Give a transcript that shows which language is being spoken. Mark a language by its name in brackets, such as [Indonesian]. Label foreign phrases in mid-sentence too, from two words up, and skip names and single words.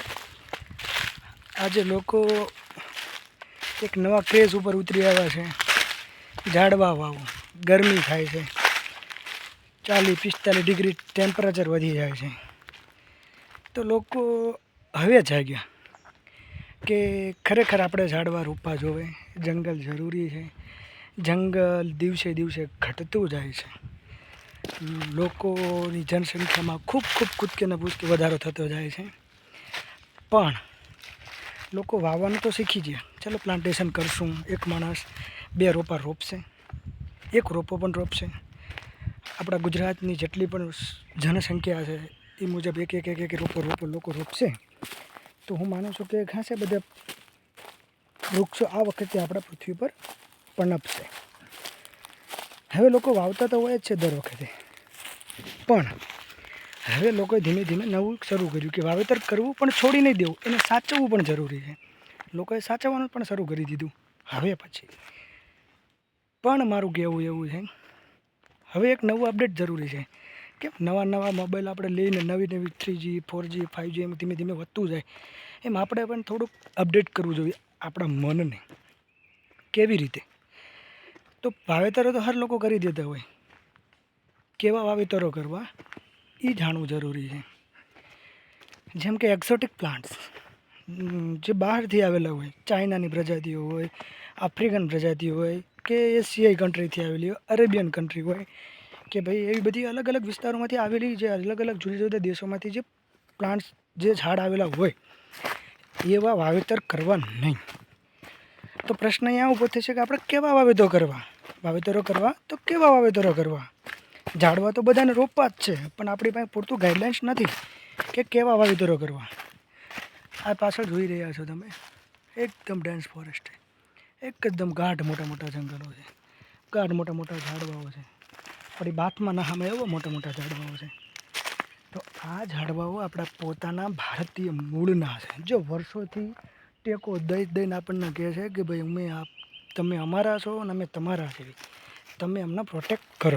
[Gujarati] આજ લોકો એક નવા ક્રેઝ પર ઉતરી આવ્યા છે। ઝાડવા વાવો, ગરમી થાય છે, 40-45 [English] degree temperature [Gujarati] વધી જાય છે, તો લોગ હવે જાગ્યા કે ખરેખર આપણે ઝાડવા રોપવા જોવે। [Hindi] जंगल जरूरी है। [Gujarati] જંગલ દિવસે દિવસે ઘટતું જાય છે। લોકોની જનસંખ્યા મેં ખૂબ ખૂબ કૂદકે ને ભૂસકે વધારો થતો જાય છે। પણ લોકો વાવવાનું તો શીખી ગયા। ચલો પ્લાન્ટેશન કરશું, એક માણસ 2 રોપા રોપશે, 1 રોપો પણ રોપશે। અપના ગુજરાતની જેટલી પણ જનસંખ્યા હૈ એ મુજબ એક એક એક એક રોપો લોકો રોપશે તો હું માનું છું કે ખાસે બધા વૃક્ષો આ વખતે આપણા પૃથ્વી પર પનપશે। હવે લોકો વાવતા તો હોય જ છે દર વખતે, પણ હવે લોકોએ ધીમે ધીમે નવું શરૂ કર્યું કે વાવેતર કરવું પણ છોડી નહીં દેવું, એને સાચવવું પણ જરૂરી હૈ। લોકોએ સાચવવાનું પણ શરૂ કરી દીધું। હવે પછી પણ મારું કહેવું એવું છે, હવે એક નવું અપડેટ જરૂરી હૈ કે નવા નવા મોબાઇલ આપણે લઈને નવી નવી 3G 4G 5G એમ ધીમે ધીમે વધતું જાય એમ આપણે પણ થોડુંક અપડેટ કરવું જોઈએ આપણા મનને। કેવી રીતે? તો વાવેતરો તો હર લોકો કરી દેતા હોય, કેવા વાવેતરો કરવા એ જાણવું જરૂરી હૈ। જેમ કે [English] exotic plants [Gujarati] જે બહારથી આવેલા હોય, ચાઇનાની પ્રજાતિઓ હોય, આફ્રિકન પ્રજાતિઓ હોય કે એશિયાઈ કંટ્રીથી આવેલી હોય, [English] Arabian country [Gujarati] હોય કે ભાઈ એવી બધી અલગ અલગ વિસ્તારોમાંથી આવેલી જે અલગ અલગ જુદા જુદા દેશોમાંથી જે પ્લાન્ટ્સ જે ઝાડ આવેલા હોય એવા વાવેતર કરવા નહીં। તો પ્રશ્ન અહીંયા ઊભો થશે કે આપણે કેવા વાવેતરો કરવા તો કેવા વાવેતરો કરવા। ઝાડવા તો બધાને રોપવા જ છે, પણ આપણી પાસે પૂરતું ગાઇડલાઇન્સ નથી કે કેવા વાવેતરો કરવા। આ પાછળ જોઈ રહ્યા છો તમે એકદમ [English] dense forest [Gujarati] હૈ, એકદમ ગાઢ મોટા મોટા જંગલો છે, ગાઢ મોટા મોટા ઝાડવાઓ છે। वળી બાથમાં નહામાં એવો મોટા મોટા ઝાડવાઓ છે। તો આ ઝાડવાઓ આપણા પોતાના ભારતીય મૂળના છે, જો વર્ષોથી ટેકો દઈ દઈને આપણને કહે છે કે ભાઈ તમે અમારા છો અને અમે તમારા છીએ, તમે અમને પ્રોટેક્ટ કરો।